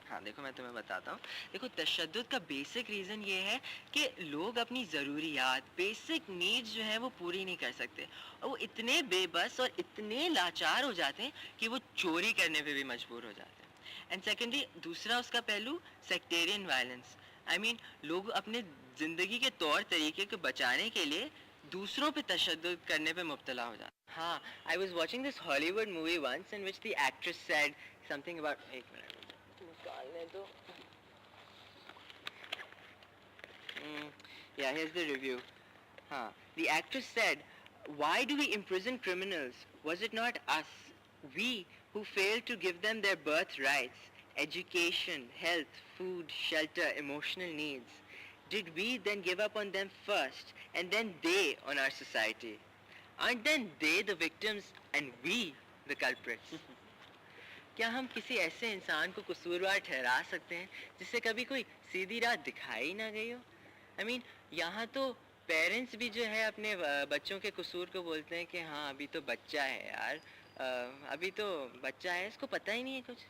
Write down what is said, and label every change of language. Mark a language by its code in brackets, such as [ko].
[ur] ہاں دیکھو میں تمہیں بتاتا ہوں. دیکھو تشدد کا بیسک ریزن یہ ہے کہ لوگ اپنی ضروریات, بیسک نیڈز جو ہیں وہ پوری نہیں کر سکتے, اور وہ اتنے بے بس اور اتنے لاچار ہو جاتے ہیں کہ وہ چوری کرنے پہ بھی مجبور ہو جاتے ہیں. اینڈ سیکنڈلی دوسرا اس کا پہلو سیکٹیرین وائلنس. لوگ اپنے زندگی کے طور طریقے کو بچانے کے لیے دوسروں پہ تشدد کرنے پہ مبتلا ہو جاتا. [en] ہاں I was watching this Hollywood movie once in which the actress said something about, [ur] ایک منٹ نکالنے دو. [en] Yeah, here's the review. The actress said, why do we imprison criminals? Was it not us, we, who failed to give them their birthrights, education, health, food, shelter, emotional needs? Did we then give up on them first, and then they on our society? Aren't then they the victims and we the culprits? [ur] کیا ہم کسی ایسے انسان کو قصوروار ٹھہرا سکتے ہیں جس سے کبھی کوئی سیدھی راہ دکھائی نہ گئی ہو؟ [en] I mean, [ur] یہاں تو پیرنٹس بھی جو ہے اپنے بچوں کے قصور کو بولتے ہیں کہ ہاں ابھی تو بچہ ہے یار، ابھی تو بچہ ہے، اس کو پتہ ہی نہیں ہے کچھ.